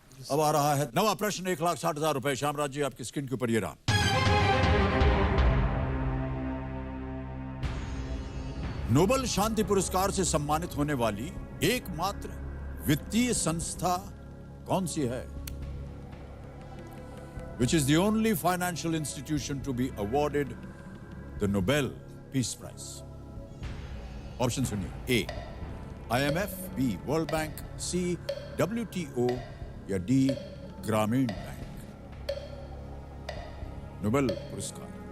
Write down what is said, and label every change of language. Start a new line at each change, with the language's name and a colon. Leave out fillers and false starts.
Hindi: अब आ रहा है नवा प्रश्न 1,60,000 रुपए. श्यामराज जी आपकी स्क्रीन के ऊपर ये रहा. नोबेल शांति पुरस्कार से सम्मानित होने वाली एकमात्र वित्तीय संस्था कौन सी है?
English: Which is the only financial institution to be awarded the Nobel Peace Prize?
Hindi: Option सुनिए. ए IMF, B world bank, C WTO या D ग्रामीण बैंक. नोबेल पुरस्कार.